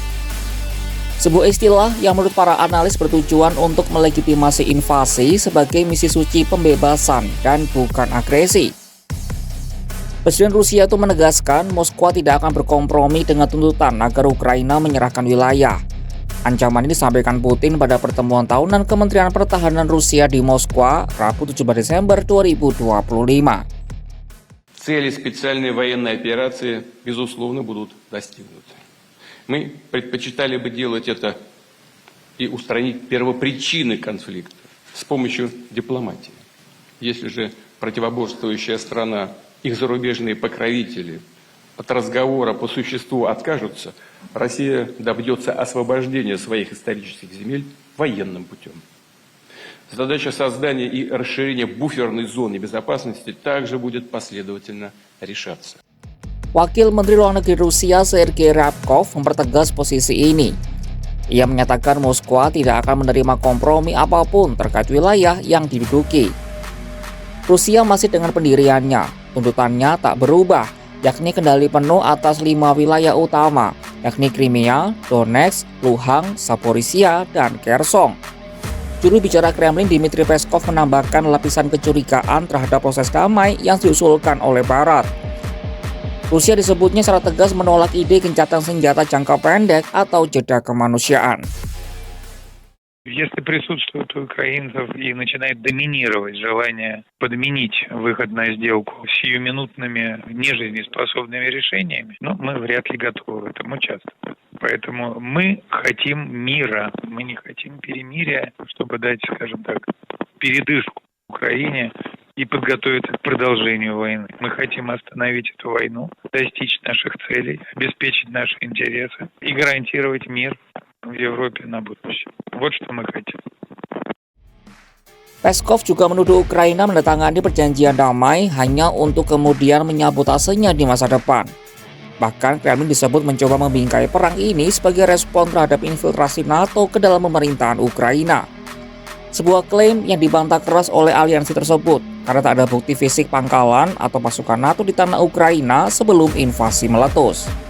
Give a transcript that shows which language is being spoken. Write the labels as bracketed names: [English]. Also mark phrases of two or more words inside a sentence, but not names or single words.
[Indonesian] Sebuah istilah yang menurut para analis bertujuan untuk melegitimasi invasi sebagai misi suci pembebasan dan bukan agresi. Presiden Rusia itu menegaskan Moskwa tidak akan berkompromi dengan tuntutan agar Ukraina menyerahkan wilayah. Ancaman ini disampaikan Putin pada pertemuan tahunan Kementerian Pertahanan Rusia di Moskwa, Rabu 17 Desember 2025. [Russian] Цели специальной военной операции, безусловно, будут достигнуты. Мы предпочитали бы делать это и устранить первопричины конфликта с помощью дипломатии. Если же противоборствующая страна, их зарубежные покровители от разговора по существу откажутся, Россия добьется освобождения своих исторических земель военным путем. Задача создания и расширения буферной зоны безопасности также будет последовательно решаться. [Indonesian] Wakil Menteri Luar Negeri Rusia Sergei Ryabkov mempertegas posisi ini. Ia menyatakan Moskwa tidak akan menerima kompromi apapun terkait wilayah yang diduduki. Rusia masih dengan pendiriannya. Tuntutannya tak berubah, yakni kendali penuh atas 5 wilayah utama, yakni Crimea, Donetsk, Luhansk, Zaporizhia, dan Kherson. Juru bicara Kremlin Dmitry Peskov menambahkan lapisan kecurigaan terhadap proses damai yang diusulkan oleh Barat. Rusia disebutnya secara tegas menolak ide gencatan senjata jangka pendek atau jeda kemanusiaan. [Russian] Если присутствует у украинцев и начинает доминировать желание подменить выход на сделку сиюминутными нежизнеспособными решениями, мы вряд ли готовы в этом участвовать. Поэтому мы хотим мира, мы не хотим перемирия, чтобы дать, скажем так, передышку Украине и подготовиться к продолжению войны. Мы хотим остановить эту войну, достичь наших целей, обеспечить наши интересы и гарантировать мир в Европе на будущее. Вот что мы хотим. [Indonesian] Peskov juga menuduh Ukraina menandatangani perjanjian damai hanya untuk kemudian menyabotasenya di masa depan. Bahkan Kremlin disebut mencoba membingkai perang ini sebagai respon terhadap infiltrasi NATO ke dalam pemerintahan Ukraina. Sebuah klaim yang dibantah keras oleh aliansi tersebut karena tak ada bukti fisik pangkalan atau pasukan NATO di tanah Ukraina sebelum invasi meletus.